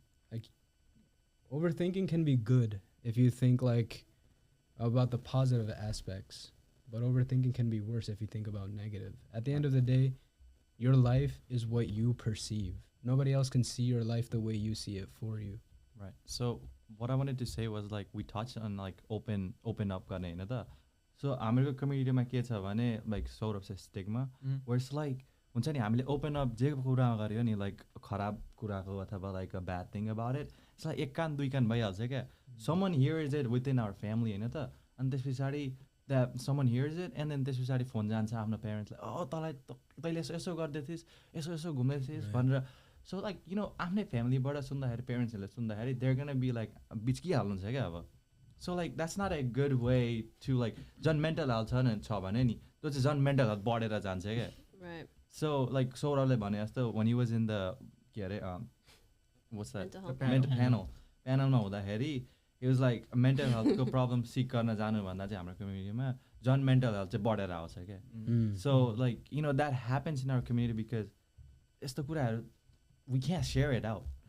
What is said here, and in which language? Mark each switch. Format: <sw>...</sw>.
<en>Like, overthinking can be good if you think like about the positive aspects, but overthinking can be worse if you think about negative. At the end of the day, your life is what you perceive. Nobody else can see your life the way you see it for you. Right. So what I wanted to say was like we touched on like open up</en> <ne>गर्ने हैन त. So हाम्रो कम्युनिटीमा के छ भने like Saurab says stigma, where it's like हुन्छ नि हामीले open up जे कुरा गर्यो नि like खराब कुराको अथवा</ne> <en>like a bad thing about it,</en> <ne>it's like एक कान दुई कान भइहाल्छ क्या.</ne> <en>Someone hears it within our family</en> <ne>हैन त, अनि त्यसपछि</ne> <en>that someone hears it and then</en> <ne>त्यसपछि फोन जान्छ आफ्नो प्यारेन्ट्सलाई, oh तँलाई तैँले यसो गर्दै थिइस्, यसो घुम्दै थिइस् भनेर. So like, you know, आफ्नै फ्यामिलीबाट सुन्दाखेरि प्यारेन्ट्सहरूले सुन्दाखेरि</ne> <en>they're gonna be like</en> <ne>बिच्किहाल्नुहुन्छ क्या अब.</ne> <en>So like that's not a good way to like</en> <ne>झन् मेन्टल हेल्थ छ भने नि त्यो चाहिँ झन् मेन्टल हेल्थ बढेर जान्छ क्या.</ne> <en>Right.</en> <ne>So like Saurabले भने जस्तो</ne> <en>when he was in the</en> <ne>के अरे what's that panelमा हुँदाखेरि he was like mental health को problem seek गर्न जानु भन्दा चाहिँ हाम्रो कम्युनिटीमा झन् mental health चाहिँ बढेर आउँछ क्या.</ne> <en>So like, you know, that happens in our community because</en> <ne>यस्तो कुराहरू</ne> <en>we can't share it out.</en>